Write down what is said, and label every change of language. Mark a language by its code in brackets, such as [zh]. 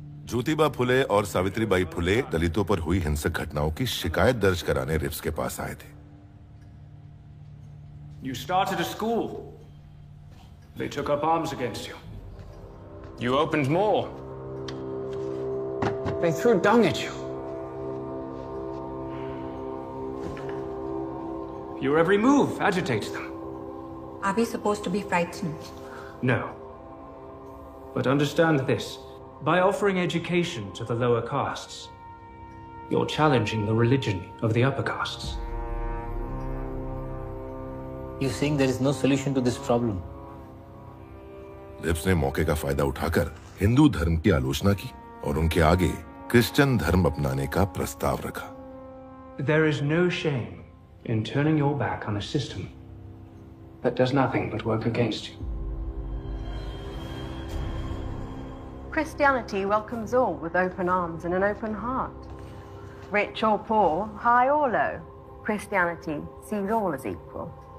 [hi] ज्योतिबा फुले और सावित्रीबाई फुले दलितों पर हुई हिंसक घटनाओं की शिकायत दर्ज कराने रिप्स के पास आए थे। [en] You started a school. They took up arms against you. You opened more. They threw dung at you. Your every move agitates them. Are we supposed to be frightened? No. But understand this. By offering education to the lower castes, you're challenging the religion of the upper castes. You're saying there is no solution to this problem? [hi] Ribs ने मौके का फायदा उठाकर हिंदू धर्म की आलोचना की और उनके आगे क्रिश्चियन धर्म अपनाने का प्रस्ताव रखा। [en] There is no shame in turning your back on a system that does nothing but work against you. Christianity welcomes all with open arms and an open heart. Rich or poor, high or low, Christianity sees all as equal.